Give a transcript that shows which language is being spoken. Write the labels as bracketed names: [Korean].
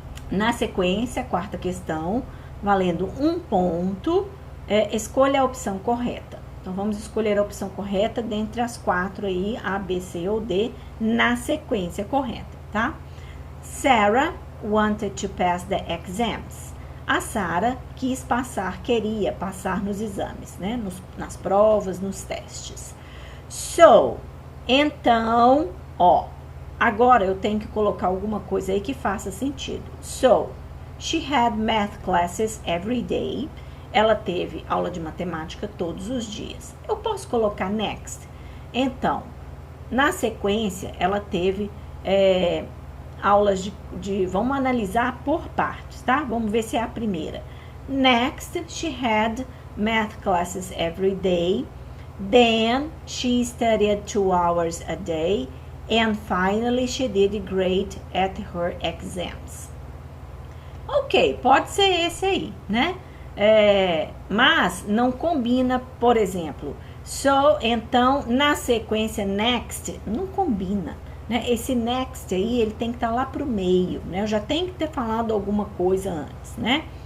[Portuguese] Na sequência, a quarta questão, valendo 1 ponto, escolha a opção correta. Então, vamos escolher a opção correta dentre as 4 aí, A, B, C ou D, na sequência correta, tá? [English] Sarah wanted to pass the exams. [Portuguese] A Sarah queria passar nos exames, né? Nas provas, nos testes. So, então, ó, agora eu tenho que colocar alguma coisa aí que faça sentido. [English] So, she had math classes every day. [Portuguese] Ela teve aula de matemática todos os dias. Eu posso colocar next. Então, na sequência, ela teve aulas vamos analisar por partes, tá? Vamos ver se é a primeira. [English] Next, she had math classes every day. Then, she studied 2 hours a day. And finally, she did great at her exams. [Portuguese] Ok, pode ser esse aí, né? Mas não combina, por exemplo. So, então, na sequência next, não combina. Né? Esse next aí, ele tem que estar lá pro meio, né? Eu já tenho que ter falado alguma coisa antes, né?